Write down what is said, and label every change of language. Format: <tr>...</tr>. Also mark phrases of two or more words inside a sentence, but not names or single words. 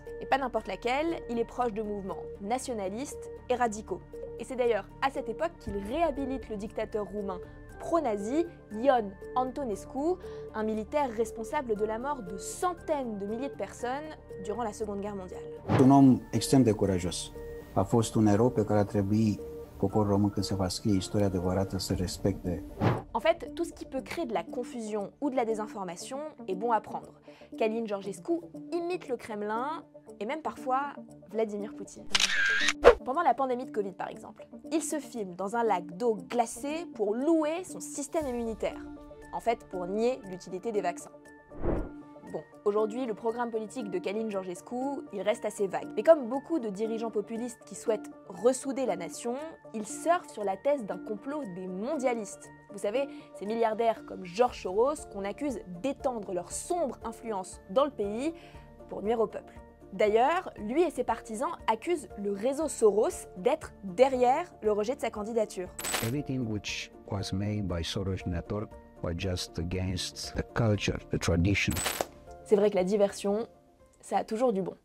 <fr>Et pas n'importe laquelle, il est proche de mouvements nationalistes et radicaux. Et c'est d'ailleurs à cette époque qu'il réhabilite le dictateur roumain pro-nazi Ion Antonescu, un militaire responsable de la mort de centaines de milliers de personnes durant la Seconde Guerre mondiale.</fr> <ro>Un om extrem de curajos. A fost un erou pe care ar trebui poporul român, când se va scrie istoria adevărată, să respecte.</ro> <fr>En fait, tout ce qui peut créer de la confusion ou de la désinformation est bon à prendre. Călin Georgescu imite le Kremlin et même parfois Vladimir Poutine. Pendant la pandémie de Covid par exemple, il se filme dans un lac d'eau glacée pour louer son système immunitaire. En fait, pour nier l'utilité des vaccins. Bon, aujourd'hui, le programme politique de Călin Georgescu, il reste assez vague. Mais comme beaucoup de dirigeants populistes qui souhaitent ressouder la nation, il surfe sur la thèse d'un complot des mondialistes. Vous savez, ces milliardaires comme George Soros qu'on accuse d'étendre leur sombre influence dans le pays pour nuire au peuple. D'ailleurs, lui et ses partisans accusent le réseau Soros d'être derrière le rejet de sa candidature.</fr> <en>Everything which was made by Soros Network was just against the culture, the tradition.</en> <fr>C'est vrai que la diversion, ça a toujours du bon.</fr>